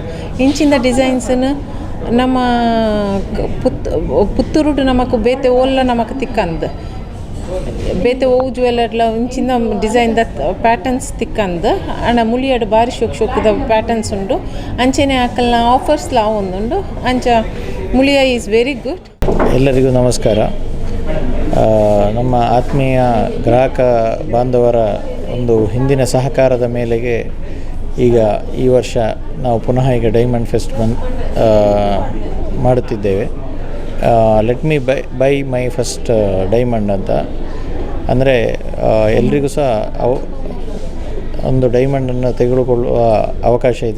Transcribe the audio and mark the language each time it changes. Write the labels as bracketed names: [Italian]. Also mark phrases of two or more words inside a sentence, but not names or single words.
[Tulu] ಇಂಚಿನ ಡಿಸೈನ್ಸನ್ನು ನಮ್ಮ ಪುತ್ತೂರುಡು ನಮಕ್ ಬೇತೆ ಓಲ್ಲ ನಮಕ್ ತಿಕ್ಕಂದು ಬೇತೆ ಓವು ಜ್ಯುವೆಲ್ಲರ್ಲ ಇಂಚಿನ ಡಿಸೈನ್ದ ಪ್ಯಾಟರ್ನ್ಸ್ ತಿಕ್ಕಂದು ಆಂಡ ಮುಳಿಯಾಡು ಭಾರಿ ಶೋಕದ ಪ್ಯಾಟರ್ನ್ಸ್ ಉಂಡು. ಅಂಚೆನೆ ಆಕಲ್ನ ಆಫರ್ಸ್ಲ ಒಂದುಂಡು ಅಂಚ ಮುಳಿಯಾ [English] is very good. [Kannada] ಎಲ್ಲರಿಗೂ ನಮಸ್ಕಾರ. ನಮ್ಮ ಆತ್ಮೀಯ ಗ್ರಾಹಕ ಬಾಂಧವರ ಒಂದು ಹಿಂದಿನ ಸಹಕಾರದ ಮೇಲೆಗೆ ಈಗ ಈ ವರ್ಷ ನಾವು ಪುನಃ ಈಗ ಡೈಮಂಡ್ ಫೆಸ್ಟ್ ಮಾಡುತ್ತಿದ್ದೇವೆ. [English] let me buy my first diamond [Kannada] ಅಂತ ಅಂದರೆ ಎಲ್ರಿಗೂ ಸಹ ಒಂದು ಡೈಮಂಡನ್ನು ತೆಗೆದುಕೊಳ್ಳುವ ಅವಕಾಶ ಇದೆ.